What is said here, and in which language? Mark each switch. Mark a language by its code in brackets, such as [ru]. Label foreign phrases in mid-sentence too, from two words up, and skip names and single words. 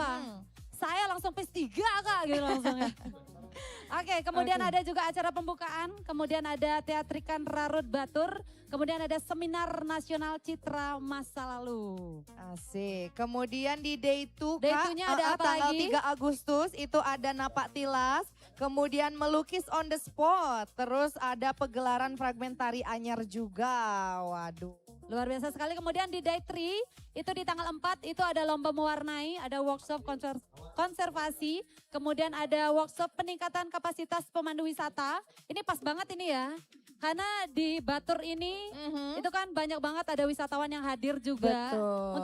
[id] Saya langsung pace 3 Kak gitu langsung ya. Oke, kemudian ada juga acara pembukaan, kemudian ada teatrikan Rarut Batur, kemudian ada seminar nasional citra masa lalu. Asik. Kemudian di day 2 Day Kak, 2-nya ada apa tanggal lagi? 3 Agustus itu ada napak tilas, kemudian melukis [en] on the spot, [id] terus ada pegelaran fragmentari anyar juga. Waduh. Luar biasa sekali. Kemudian di day 3 itu di tanggal 4 itu ada lomba mewarnai, ada workshop konservasi, kemudian ada workshop peningkatan kapasitas pemandu wisata. Ini pas banget ini ya. Karena di Batur ini itu kan banyak banget ada wisatawan yang hadir juga